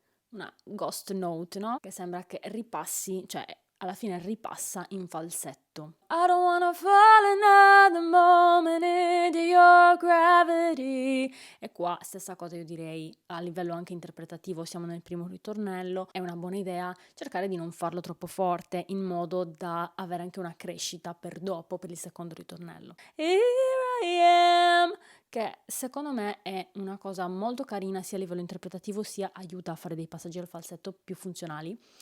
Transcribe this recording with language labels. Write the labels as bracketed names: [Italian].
[Italian] Una ghost note, no? Che sembra che ripassi, cioè alla fine ripassa in falsetto. [English] I don't wanna fall another moment into your gravity. [Italian] E qua stessa cosa io direi a livello anche interpretativo, siamo nel primo ritornello, è una buona idea cercare di non farlo troppo forte in modo da avere anche una crescita per dopo, per il secondo ritornello. [English] Here I am, [Italian] che secondo me è una cosa molto carina sia a livello interpretativo sia aiuta a fare dei passaggi al falsetto più funzionali.